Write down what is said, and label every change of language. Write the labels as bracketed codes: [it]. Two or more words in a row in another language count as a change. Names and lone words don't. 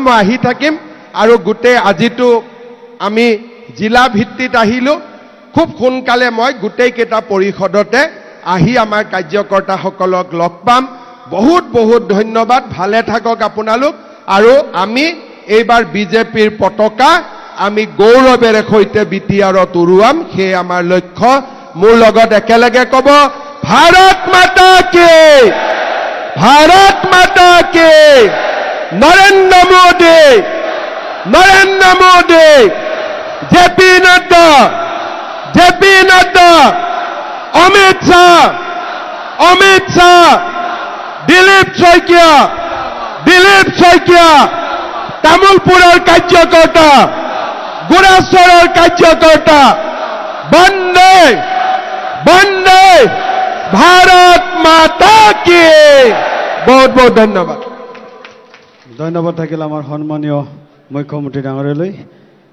[as] মই আহি থাকিম আৰু গোটেই আজিটো আমি জিলা ভিত্তিত আহিলো খুব সোনকালে মই গোটেই কেইটা পৰিষদতে আহি আমাৰ কাৰ্যকৰ্তাসকলক লগ পাম বহুত বহুত ধন্যবাদ ভালে থাকক আপোনালোক আৰু আমি এইবাৰ বিজেপিৰ পতাকা আমি গৌৰৱেৰে সৈতে বিটিআৰত উৰুৱাম সেই আমাৰ লক্ষ্য মোৰ লগত একেলগে ক'ব [hi] भारत माता की भारत माता की नरेंद्र मोदी जेपी नड्डा अमित शाह दिलीप शइकिया [as] তামুলপুৰৰ কাৰ্যকৰ্তা গুৰাসৰৰ কাৰ্যকৰ্তা [hi] बंदे भारत माता की बहुत बहुत धन्यवाद [as] ধন্যবাদ থাকিল আমাৰ সন্মানীয় মুখ্যমন্ত্ৰী ডাঙৰীয়ালৈ।